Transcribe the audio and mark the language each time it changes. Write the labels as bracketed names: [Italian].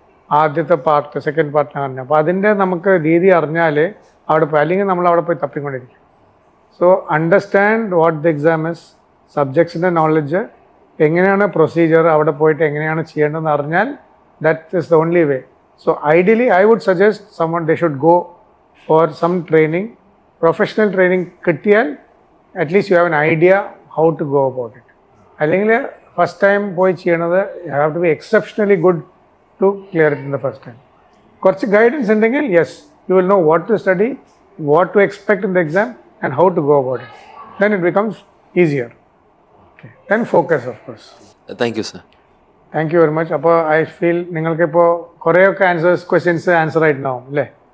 [Malayalam] ആദ്യത്തെ part, second പാർട്ടിന് പറഞ്ഞാൽ, അപ്പോൾ അതിൻ്റെ നമുക്ക് രീതി അറിഞ്ഞാൽ അവിടെ പോയി, അല്ലെങ്കിൽ നമ്മൾ അവിടെ പോയി തപ്പിക്കൊണ്ടിരിക്കും. [English] so understand what the exam is, [Malayalam] സബ്ജക്ട്സിൻ്റെ knowledge, എങ്ങനെയാണ് പ്രൊസീജിയർ, അവിടെ പോയിട്ട് എങ്ങനെയാണ് ചെയ്യേണ്ടതെന്ന് അറിഞ്ഞാൽ [English] That is the only way. So ideally, I would suggest someone they should go for some training, professional training കിട്ടിയാൽ at least you have an idea how to go about it. [Malayalam] അല്ലെങ്കിൽ first time പോയി ചെയ്യണത്, [English] you have to be exceptionally good to clear it in the first time. [Malayalam] കുറച്ച് guidance ഉണ്ടെങ്കിൽ [English] Yes you will know what to study, what to expect in the exam and how to go about it. Then it becomes easier. Okay, then focus of course. Thank you sir. Thank you very much. [Malayalam] അപ്പോൾ [English] I feel [Malayalam] നിങ്ങൾക്കിപ്പോൾ കുറേയൊക്കെ questions answer ആയിട്ടുണ്ടാവും അല്ലേ?